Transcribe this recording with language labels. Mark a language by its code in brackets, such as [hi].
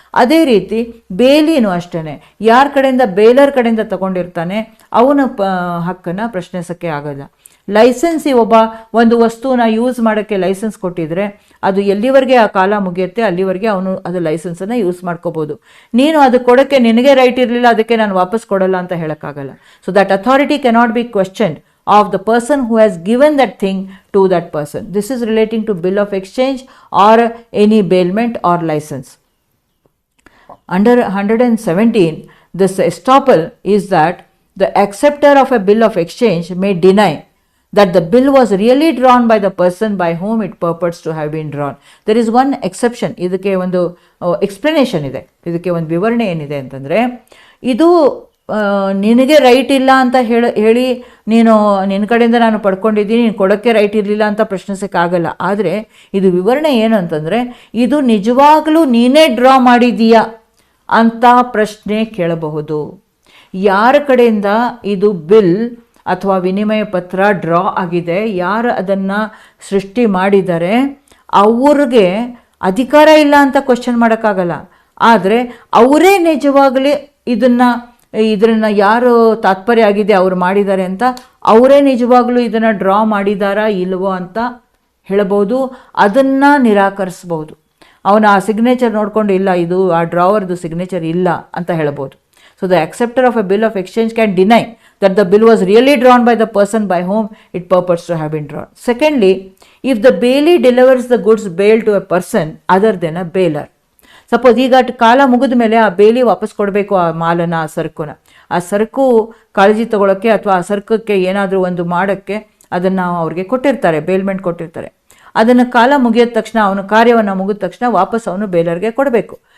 [kn] ಅದೇ ರೀತಿ ಬೇಲಿನೂ ಅಷ್ಟೇ, ಯಾರ ಕಡೆಯಿಂದ ಬೇಲರ್ ಕಡೆಯಿಂದ ತಗೊಂಡಿರ್ತಾನೆ ಅವನ ಹಕ್ಕನ್ನು ಪ್ರಶ್ನಿಸೋಕ್ಕೆ ಆಗೋಲ್ಲ. ಲೈಸೆನ್ಸಿ ಒಂದು ವಸ್ತುನ ಯೂಸ್ ಮಾಡೋಕ್ಕೆ ಲೈಸೆನ್ಸ್ ಕೊಟ್ಟಿದ್ರೆ ಅದು ಎಲ್ಲಿವರೆಗೆ ಆ ಕಾಲ ಮುಗಿಯುತ್ತೆ ಅಲ್ಲಿವರೆಗೆ ಅವನು ಅದು ಲೈಸೆನ್ಸನ್ನು ಯೂಸ್ ಮಾಡ್ಕೋಬೋದು. ನೀನು ಅದು ಕೊಡೋಕ್ಕೆ ನಿನಗೆ ರೈಟ್ ಇರಲಿಲ್ಲ, ಅದಕ್ಕೆ ನಾನು ವಾಪಸ್ ಕೊಡಲ್ಲ ಅಂತ ಹೇಳೋಕ್ಕಾಗಲ್ಲ. [en] So that authority cannot be questioned of the person who has given that thing to that person. This is relating to bill of exchange or any bailment or license. Under 117, this estoppel is that the acceptor of a bill of exchange may deny that the bill was really drawn by the person by whom it purports to have been drawn. There is one exception. [kn] ಇದಕ್ಕೆ ಒಂದು explanation ಇದೆ, ಇದಕ್ಕೆ ಒಂದು ವಿವರಣೆ ಏನಿದೆ ಅಂತಂದರೆ, ಇದು ನಿನಗೆ ರೈಟ್ ಇಲ್ಲ ಅಂತ ಹೇಳಿ ನೀನು ನಿನ್ನ ಕಡೆಯಿಂದ ನಾನು ಪಡ್ಕೊಂಡಿದ್ದೀನಿ, ನೀನು ಕೊಡೋಕ್ಕೆ ರೈಟ್ ಇರಲಿಲ್ಲ ಅಂತ ಪ್ರಶ್ನಿಸೋಕ್ಕಾಗಲ್ಲ. ಆದರೆ ಇದು ವಿವರಣೆ ಏನು ಅಂತಂದರೆ, ಇದು ನಿಜವಾಗಲೂ ನೀನೇ ಡ್ರಾ ಮಾಡಿದೀಯಾ ಅಂತ ಪ್ರಶ್ನೆ ಕೇಳಬಹುದು. ಯಾರ ಕಡೆಯಿಂದ ಇದು ಬಿಲ್ ಅಥವಾ ವಿನಿಮಯ ಪತ್ರ ಡ್ರಾ ಆಗಿದೆ, ಯಾರು ಅದನ್ನು ಸೃಷ್ಟಿ ಮಾಡಿದ್ದಾರೆ ಅವ್ರಿಗೆ ಅಧಿಕಾರ ಇಲ್ಲ ಅಂತ ಕ್ವಶನ್ ಮಾಡೋಕ್ಕಾಗಲ್ಲ. ಆದರೆ ಅವರೇ ನಿಜವಾಗಲೇ ಇದನ್ನು ಯಾರು ತಾತ್ಪರ್ಯ ಆಗಿದೆ ಅವ್ರು ಮಾಡಿದ್ದಾರೆ ಅಂತ ಅವರೇ ನಿಜವಾಗ್ಲೂ ಇದನ್ನು ಡ್ರಾ ಮಾಡಿದಾರಾ ಇಲ್ವೋ ಅಂತ ಹೇಳ್ಬೋದು. ಅದನ್ನು ನಿರಾಕರಿಸ್ಬೋದು. ಅವನು ಆ ಸಿಗ್ನೇಚರ್ ನೋಡಿಕೊಂಡು ಇಲ್ಲ ಇದು ಆ ಡ್ರಾವರ್ದು ಸಿಗ್ನೇಚರ್ ಇಲ್ಲ ಅಂತ ಹೇಳ್ಬೋದು. [en] So the acceptor of a bill of exchange can deny that the bill was really drawn by the person by whom it purports to have been drawn. Secondly, if the bailee delivers the goods bailed to a person other than a bailer. [kn] Suppose ಈಗ ಕಾಲ ಮುಗಿದ ಮೇಲೆ ಆ ಬೇಲಿ ವಾಪಸ್ ಕೊಡಬೇಕು ಆ ಮಾಲನ್ನು, ಆ ಸರಕು ಕಾಳಜಿ ತಗೊಳ್ಳೋಕ್ಕೆ ಅಥವಾ ಆ ಸರಕಕ್ಕೆ ಏನಾದರೂ ಒಂದು ಮಾಡೋಕ್ಕೆ ಅದನ್ನು ಅವ್ರಿಗೆ ಕೊಟ್ಟಿರ್ತಾರೆ, ಬೇಲ್ಮೆಂಟ್ ಕೊಟ್ಟಿರ್ತಾರೆ. ಅದನ್ನು ಕಾಲ ಮುಗಿದ ತಕ್ಷಣ, ಅವನ ಕಾರ್ಯವನ್ನು ಮುಗಿದ ತಕ್ಷಣ ವಾಪಸ್ ಅವನು ಬೇಲರ್ಗೆ ಕೊಡಬೇಕು.